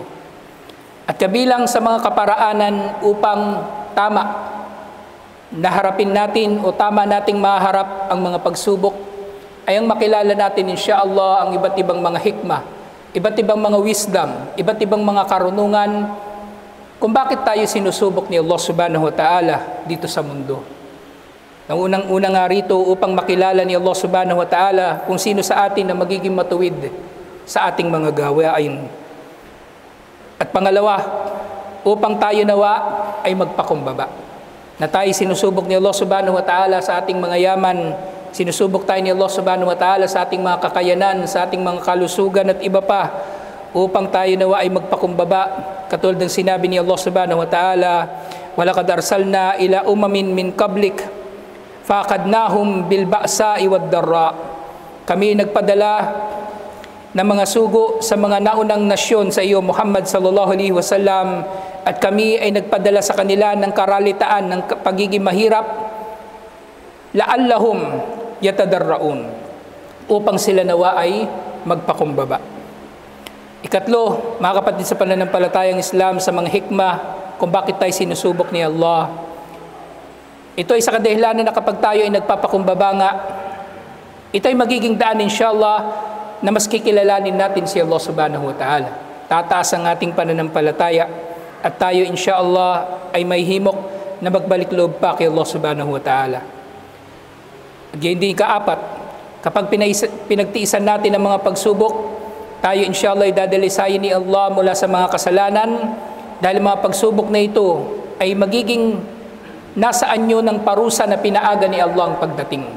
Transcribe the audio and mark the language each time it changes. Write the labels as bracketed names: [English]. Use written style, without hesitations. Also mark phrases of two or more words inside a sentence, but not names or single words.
[Filipino] At kabilang sa mga kaparaanan upang tama na harapin natin o tama nating maharap ang mga pagsubok ay ang makilala natin insyaallah ang iba't ibang mga hikmah iba't ibang mga wisdom, iba't ibang mga karunungan kung bakit tayo sinusubok ni Allah [Arabic] سبحانه وتعالى [Filipino] dito sa mundo. Ang unang-una nga rito upang makilala ni Allah [Arabic] سبحانه وتعالى [Filipino] kung sino sa atin na magiging matuwid sa ating mga gawain. At pangalawa, upang tayo nawa ay magpakumbaba. Na tayo sinusubok ni Allah [Arabic] سبحانه وتعالى [Filipino] sa ating mga yaman, sinusubok tayo ni Allah [Arabic] سبحانه وتعالى [Filipino] sa ating mga kakayanan, sa ating mga kalusugan at iba pa, upang tayo nawa ay magpakumbaba. Katulad ng sinabi ni [Arabic] الله سبحانه وتعالى, وَلَقَدْ أَرْسَلْنَا إِلَى من قبلك, فَأَخَذْنَاهُمْ بِالْبَأْسَاءِ وَالضَّرَّاءِ. [Filipino] Kami nagpadala ng mga sugo sa mga naunang nasyon sa iyo, [Arabic] Muhammad صلى الله عليه وسلم, [Filipino] at kami ay nagpadala sa kanila ng karalitaan, ng pagiging mahirap, [Arabic] لعلهم يتضرعون, [Filipino] upang sila nawa ay magpakumbaba. Ikatlo, mga kapatid sa pananampalatayang Islam, sa mga hikmah kung bakit tayo sinusubok ni Allah, ito ay sa kadahilanan na kapag tayo ay nagpapakumbaba nga, ito ay magiging daan inshallah na mas kikilalanin natin si Allah [Arabic] سبحانه وتعالى. [Filipino] Tataas ang ating pananampalataya at tayo inshallah ay may himok na magbalik loob pa kay Allah [Arabic] سبحانه وتعالى. [Filipino] At hindi kaapat, kapag pinagtiisan natin ang mga pagsubok, tayo inshallah ay dadalisayin ni Allah mula sa mga kasalanan, dahil mga pagsubok na ito ay magiging nasa anyo ng parusa na pinaaga ni Allah ang pagdating.